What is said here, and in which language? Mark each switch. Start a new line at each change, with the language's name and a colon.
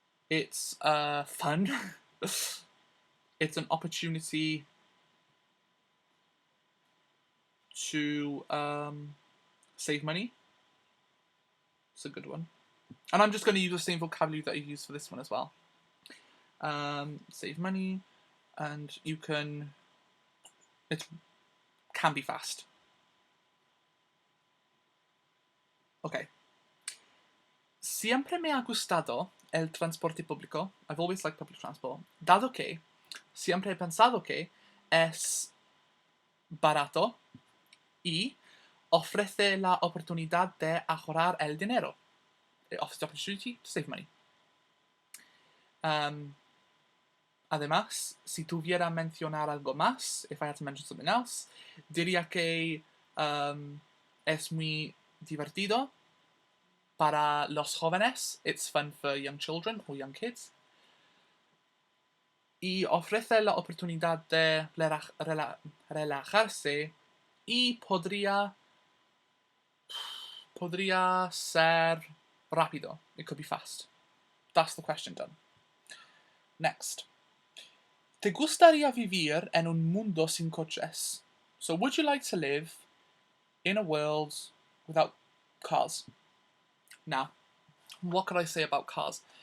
English: It's fun. It's an opportunity to save money. It's a good one. And I'm just going to use the same vocabulary that I used for this one as well. Save money, and it can be fast. Okay.
Spanish: Siempre me ha gustado el transporte público.
English: I've always liked public transport.
Spanish: Dado que siempre he pensado que es barato y ofrece la oportunidad de ahorrar el dinero.
English: It offers the opportunity to save money.
Spanish: Además, si tuviera mencionar algo más,
English: if I had to mention something else,
Spanish: diría que es muy divertido para los jóvenes.
English: It's fun for young children or young kids.
Spanish: Y ofrece la oportunidad de relajarse y podría ser rápido.
English: It could be fast. That's the question done. Next.
Spanish: ¿Te gustaría vivir en un mundo sin coches?
English: So, would you like to live in a world without cars? Now, what could I say about cars?